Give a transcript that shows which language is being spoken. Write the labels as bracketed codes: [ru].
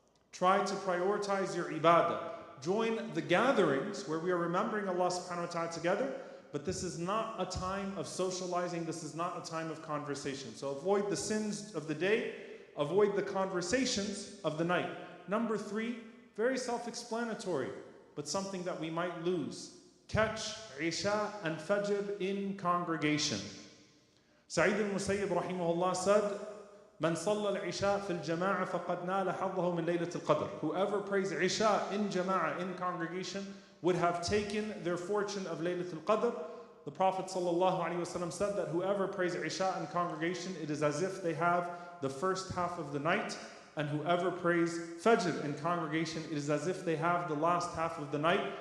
[en] Try to prioritize your ibadah. Join the gatherings where we are remembering Allah subhanahu wa ta'ala together, but this is not a time of socializing, this is not a time of conversation. So avoid the sins of the day, avoid the conversations of the night. Number three, very self-explanatory, but something that we might lose. Catch Isha and Fajr in congregation. Sa'id al-Musayyib rahimahullah said, [ar] من صلى العشاء في الجماعة فقد نال حظه من ليلة القدر. [en] Whoever prays Isha in jama'ah, in congregation, would have taken their fortune of Laylatul Qadr. The Prophet ﷺ said that whoever prays Isha in congregation, it is as if they have the first half of the night, and whoever prays Fajr in congregation, it is as if they have the last half of the night.